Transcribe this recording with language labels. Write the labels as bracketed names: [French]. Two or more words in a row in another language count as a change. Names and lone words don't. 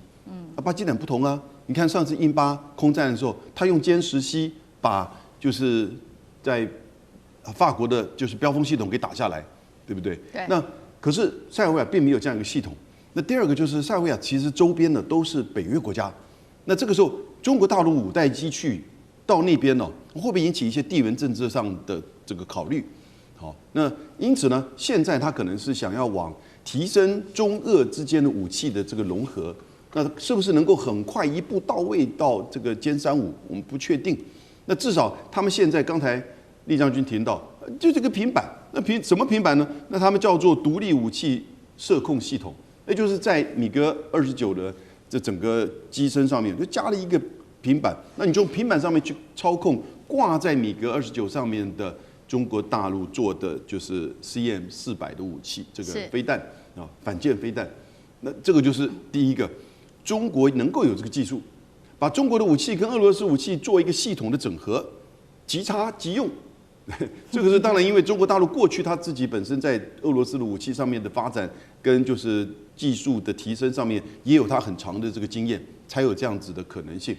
[Chinese] 巴基斯坦不同啊，你看上次印巴空戰的時候，他用殲10C把就是在法國的就是標風系統給打下來，對不對？對。那可是塞爾維亞並沒有這樣一個系統。那第二個就是塞爾維亞其實周邊的都是北約國家，那這個時候中國大陸5代機去到那邊會不會引起一些地緣政治上的這個考慮？好，那因此呢，現在他可能是想要往提升中俄之間的武器的這個融合，那是不是能夠很快一步到位到這個殲35？我們不確定。那至少他們現在剛才厲將軍提到，就這個平板，那什麼平板呢？那他們叫做獨立武器射控系統。那就是在米格29的這整個機身上面就加了一個平板，那你从平板上面去操控掛在米格29上面的中國大陸做的就是 CM400 的武器，這個飛彈啊，反艦飛彈。那這個就是第一個，中國能夠有這個技術，把中國的武器跟俄羅斯武器做一個系統的整合，即插即用。這個是當然，因為中國大陸過去他自己本身在俄羅斯的武器上面的發展，跟就是技術的提升上面，也有他很長的這個經驗，才有這樣子的可能性。